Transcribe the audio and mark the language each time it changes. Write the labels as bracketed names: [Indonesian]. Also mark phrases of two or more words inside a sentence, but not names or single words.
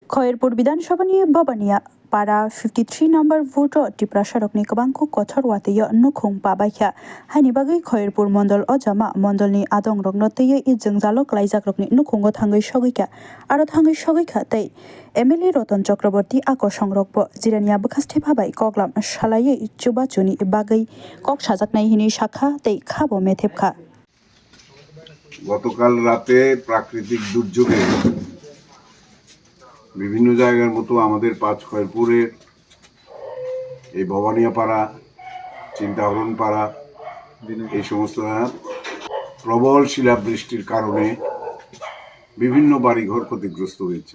[Kok Borok] खयरपुर विधानसभा भवानिया पारा 53 नम्बर भोट टिप्रा सड़कनि गोबांखौ कठर वातैयो नुखुं पाबायखा हानि बागै खयरपुर मंडल अजामा मंडलनि आदं रगनो तैयो इजों जालक लाइजाकरकनि नुखुंगो थांगै सगैखा आरो थांगै सगैखा तै एमएलए रतन चक्रवर्ती आको संरकबो जिरानिया बखास्थे भाबाय कगलाम सालायै चुबाचुनि बागै कक साजाकनाय हिनि शाखा तै खाबो मेथेबखा [Bangla] গতকাল রাতে প্রাকৃতিক দুর্যোগে বিভিন্ন জায়গার মতো আমাদের পাঁচ খয়রপুরের এই ভবানিয়াপাড়া চিন্তাহরণপাড়া এই সমস্ত প্রবল শিলাবৃষ্টির কারণে বিভিন্ন বাড়িঘর ক্ষতিগ্রস্ত হয়েছে।